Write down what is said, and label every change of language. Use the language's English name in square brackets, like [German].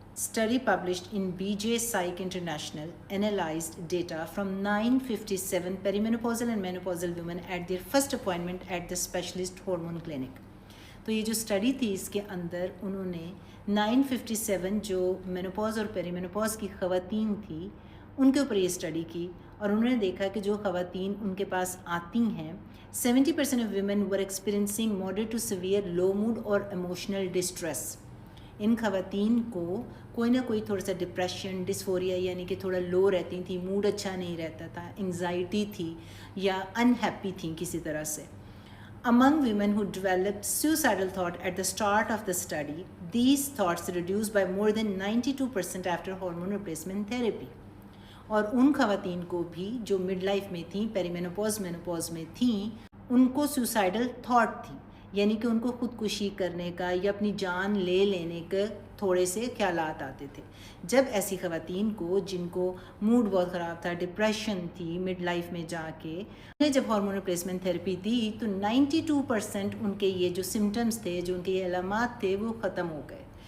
[English] Study published in BJ Psych International analyzed data from 957 perimenopausal and menopausal women at their first appointment at the specialist hormone clinic. [Urdu] تو یہ جو study تھی اس کے اندر انہوں نے 957 جو مینوپاز اور پیریمینوپاز کی خواتین تھی ان کے اوپر یہ اسٹڈی کی، اور انہوں نے دیکھا کہ جو خواتین ان کے پاس آتی ہیں [English] 70% of women were experiencing moderate to severe low mood اور emotional distress. [Urdu] ان خواتین کو کوئی نہ کوئی تھوڑا سا ڈپریشن، ڈسفوریا یعنی کہ تھوڑا لو رہتی تھیں، موڈ اچھا نہیں رہتا تھا، انگزائٹی تھی یا انہیپی تھیں کسی طرح سے. [English] Among women who developed suicidal thought at the start of the study, these thoughts reduced by more than 92% after hormone replacement therapy. [Urdu] اور ان خواتین کو بھی جو مڈ لائف میں تھیں، پیریمینوپاز مینوپاز میں تھیں، ان کو سوسائڈل تھاٹ تھی، یعنی کہ ان کو خودکشی کرنے کا یا اپنی جان لے لینے کے تھوڑے سے خیالات آتے تھے. جب ایسی خواتین کو جن کو موڈ بہت خراب تھا، ڈپریشن تھی مڈ لائف میں جا کے، انہیں جب ہارمون ریپلیسمنٹ تھیراپی دی تو 92% ان کے یہ جو سمٹمز تھے، جو ان کے یہ علامات تھے، وہ ختم ہو گئے.